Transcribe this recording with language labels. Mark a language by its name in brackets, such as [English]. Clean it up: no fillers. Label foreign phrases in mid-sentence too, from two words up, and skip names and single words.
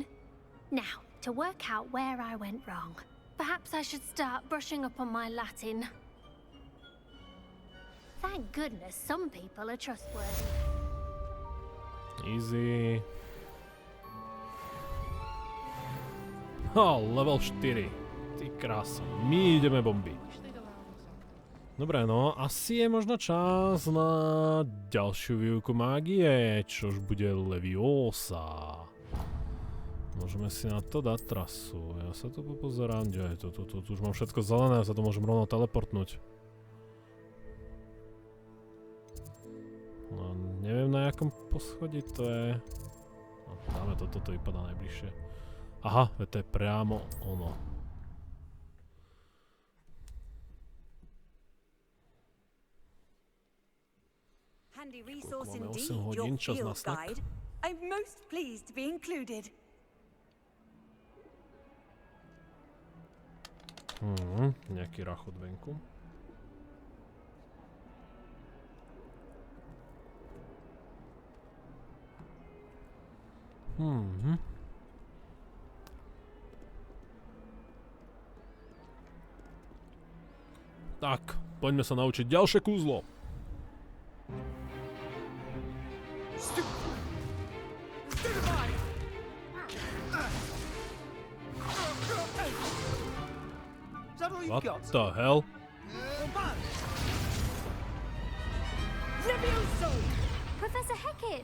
[English] Now, to work out where I went wrong. Perhaps I should start brushing up on my Latin. Thank goodness some people are trustworthy. Easy. Level 4. [Slovak] Ty krása. My ideme bombiť. Dobre, no, asi je možno čas na ďalšiu výuku mágie, čož bude Leviosa. Môžeme si na to dať trasu. Ja sa tu popozerám, kde je to? Tu už mám všetko zelené, ja sa to môžem rovno teleportnúť. No, neviem na jakom poschodí to je. No, dáme to, toto vypadá najbližšie. Aha, to je priamo ono. [English] Handy resource [Slovak] Máme 8 [English] indeed, [Slovak] hodín, [English] your [Slovak] čas na [English] field [Slovak] snack. [English] guide. I'm most pleased to be included. [Slovak] Nejaký rachot venku. Tak, poďme sa naučiť ďalšie kúzlo. [English] What the hell? Professor Hecat!